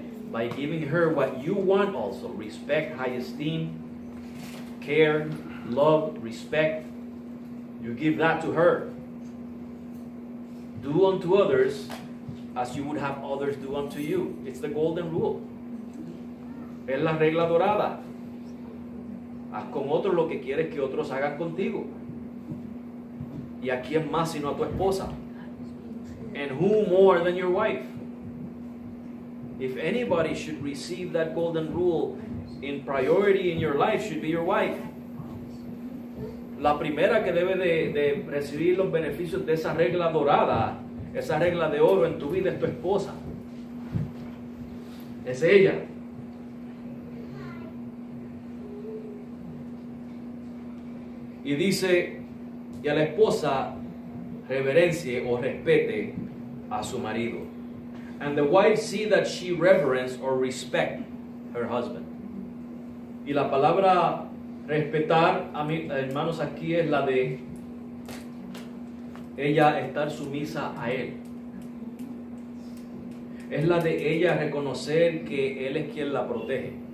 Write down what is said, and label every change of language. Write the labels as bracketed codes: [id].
[en] By giving her what you want also, respect, high esteem, care, love, respect, you give that to her. Do unto others as you would have others do unto you. It's the golden rule. [es] Es la regla dorada. Haz con otros lo que quieres que otros hagan contigo. ¿Y a quién más sino a tu esposa? [en] And who more than your wife? If anybody should receive that golden rule in priority in your life, should be your wife. [es] La primera que debe de recibir los beneficios de esa regla dorada, esa regla de oro en tu vida, es tu esposa. Es ella. Y dice, y a la esposa reverencie o respete a su marido. And the wife see that she reverence or respect her husband. Y la palabra respetar, hermanos, aquí es la de ella estar sumisa a él. Es la de ella reconocer que él es quien la protege.